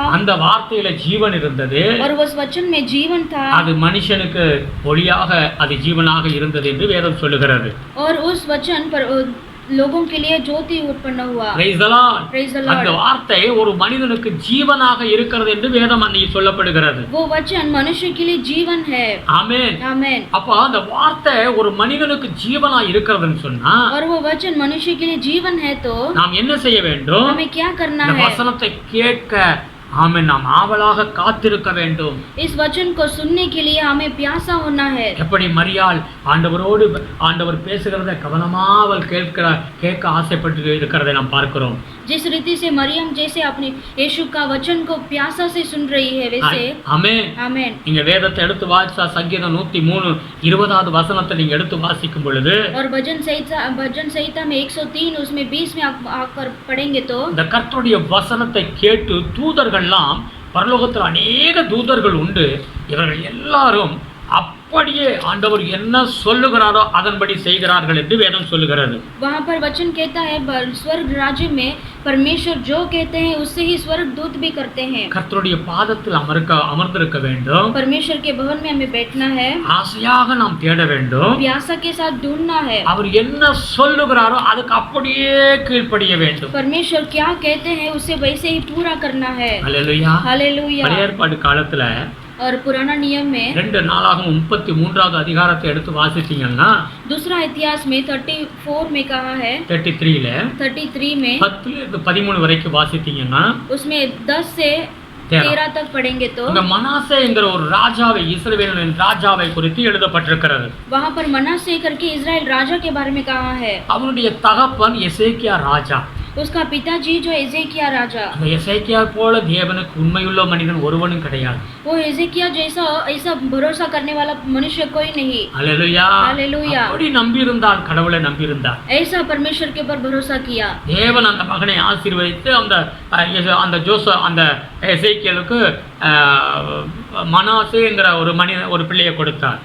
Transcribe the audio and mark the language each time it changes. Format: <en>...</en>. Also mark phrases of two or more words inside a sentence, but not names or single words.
<ta>அந்த வார்த்தையில ஜீவன் இருந்தது.</ta> <hi>और उस वचन में जीवन था,</hi> <ta>அது மனுஷனுக்கு ஒளியாக அது ஜீவனாக இருந்தது என்று வேதம் சொல்லுகிறது.</ta> <hi>और उस वचन पर लोगों के लिए ज्योति उत्पन्न हुआ।</hi> <en>Praise the Lord. Praise the</en> <ta>அந்த</ta> <en>Lord।</en> <ta>வார்த்தை ஒரு மனிதனுக்கு ஜீவனாக இருக்கிறது என்று வேதம் அன்னைக்கு சொல்லப்படுகிறது.</ta> <hi>वो वचन मनुष्य के लिए जीवन है।</hi> <ta>ஆமென்.</ta> <hi>आमेन।</hi> <ta>அப்ப அந்த வார்த்தை ஒரு மனிதனுக்கு ஜீவனா இருக்கிறதுன்னு சொன்னா</ta> <hi>और वो वचन मनुष्य के लिए जीवन है तो</hi> <ta>நாம் என்ன செய்ய வேண்டும்?</ta> <hi>हमें क्या करना</hi> <ta>இந்த</ta> <hi>है?</hi> <ta>வசனத்தை கேட்க ஆமென் நாம் ஆவலாக காத்திருக்க வேண்டும்.</ta> <hi>इस वचन को सुनने के लिए हमें प्यासा होना है।</hi> <ta>எப்படி மரியாள் ஆண்டவர் பேசுகிறதை கவனமா அவள் கேட்க ஆசைப்பட்டு இருக்கிறதை நாம் பார்க்கிறோம்.</ta> <hi>जिस रीति से मरियम जैसे अपनी यीशु का वचन को प्यासा से सुन रही है, वैसे</hi> <ta>ஆமென்.</ta> <hi>आमेन।</hi> <ta>நீங்க வேதத்தை எடுத்து வாசிச்சா சங்கீதம் 103 20வது வசனத்தை நீங்க எடுத்து வாசிக்கும் பொழுது</ta> <hi>और भजन संहिता में 103 उसमें 20 में आकर पढ़ेंगे तो</hi> <ta>இந்த கர்த்தருடைய வசனத்தை கேட்டு தூதர்கள்லாம் பரலோகத்தில் அநேக தூதர்கள் உண்டு. இவர்கள் எல்லாரும் அப்படியே ஆண்டவர் என்ன சொல்லுகிறாரோ அதன்படி செய்கிறார்கள் என்று வேதம் சொல்லுகிறது.</ta> <hi>वहाँ पर वचन कहता है स्वर्ग राज्य में परमेश्वर जो कहते हैं उससे ही स्वर्ग दूत भी करते हैं.</hi> <ta>கர்த்தருடைய பாதத்தில் அமர்ந்திருக்க வேண்டும்.</ta> <hi>परमेश्वर के भवन में हमें बैठना है.</hi> <ta>ஆசையாக நாம் தேட வேண்டும்.</ta> <hi>प्यासा के साथ ढूंढना है.</hi> <ta>அவர் என்ன சொல்லுகிறாரோ அதுக்கு அப்படியே கீழ்ப்படிய வேண்டும்.</ta> <hi>परमेश्वर क्या कहते हैं उसे वैसे ही पूरा करना है.</hi> <ta>ஹல்லேலூயா.</ta> <hi>हालेलुया.</hi> <ta>பழைய ஏற்பாடு காலத்துல</ta> <hi>और पुराना नियम में</hi> <ta>2 நாளாகமம் 33வது அதிகாரத்தை எடுத்து வாசிச்சீங்கன்னா</ta> <hi>दूसरा इतिहास में 34 में कहा है</hi> <ta>33ல</ta> <hi>33 में</hi> <ta>10 இருந்து 13 வரைக்கும் வாசிச்சீங்கன்னா</ta> <hi>उसमें 10 से 13 तक पढ़ेंगे तो</hi> <ta>அங்க மனாசே என்கிற ஒரு ராஜாவை இஸ்ரவேலின் ராஜாவை குறித்து எழுதப்பட்டிருக்கிறது.</ta> <hi>वहाँ पर मनासे करके इजराइल राजा के बारे में कहा है.</hi> <ta>அவனுடைய தகப்பன் எசேக்கியா ராஜா.</ta> <hi>उसका पिताजी जो एजेकिया राजा.</hi> <ta>அந்த எசேக்கியா போல தேவனுக்கு உண்மையுள்ள மனிதன் ஒருவனும் கிடையாது.</ta> <hi>वो एजेकिया जैसा ऐसा भरोसा करने वाला मनुष्य कोई नहीं.</hi> <ta>ஹல்லேலூயா.</ta> <hi>हालेलुया.</hi> <ta>அப்படி நம்பி இருந்தால் கடவுளை நம்பி இருந்தார்.</ta> <hi>ऐसा परमेश्वर के ऊपर भरोसा किया.</hi> <ta>தேவன் அந்த மகனை ஆசீர்வதித்து அந்த அந்த எசேக்கியலுக்கு மனாசேங்கிற ஒரு பிள்ளையை கொடுத்தார்.</ta>